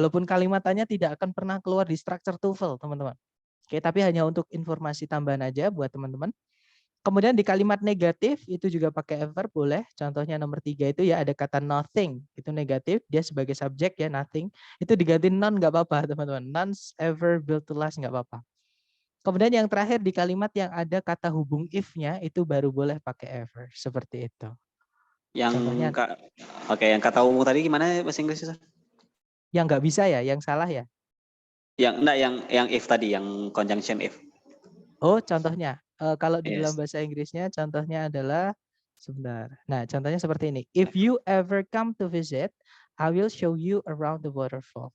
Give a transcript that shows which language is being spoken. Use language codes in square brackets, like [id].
[id] Walaupun kalimat tanya tidak akan pernah keluar di structure TOEFL, teman-teman. Oke, tapi hanya untuk informasi tambahan aja buat teman-teman. Kemudian di kalimat negatif itu juga pakai ever boleh. Contohnya nomor 3 itu ya ada kata nothing. Itu negatif, dia sebagai subjek ya nothing. Itu diganti none nggak apa-apa teman-teman. [en] None's ever built to last [id] nggak apa-apa. Kemudian yang terakhir di kalimat yang ada kata hubung if-nya itu baru boleh pakai ever. Seperti itu. Yang Contohnya, yang kata umum tadi gimana bahasa Inggrisnya, Sir? yang nggak bisa ya, yang salah ya. Yang if tadi, yang conjunction if. Oh, contohnya. Kalau di dalam [en] Yes. [id] bahasa Inggrisnya contohnya adalah sebentar. Nah, contohnya seperti ini. [en] If you ever come to visit, I will show you around the waterfall.